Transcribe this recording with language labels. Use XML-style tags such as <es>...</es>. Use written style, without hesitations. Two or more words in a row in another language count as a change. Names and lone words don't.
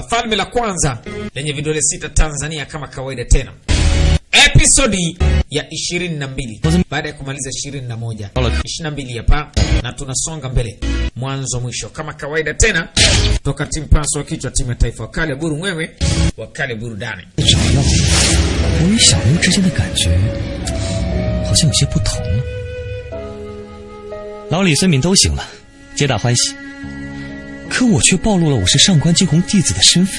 <sw>Falme la kwanza lenye vidole 6 Tanzania kama kawaida tena. Episodi ya 22 baada ya kumaliza 21. 22 hapa na tunasonga mbele mwanzo mwisho kama kawaida tena toka timu Paso wa kichwa timu ya taifa Wakale Buru Mwewe Wakale Burudani.</sw> <zh>我与小刘之间的感觉好像有些不同了。老李孙敏都醒了，皆大欢喜，可我却暴露了我是上官惊鸿弟子的身份。</zh>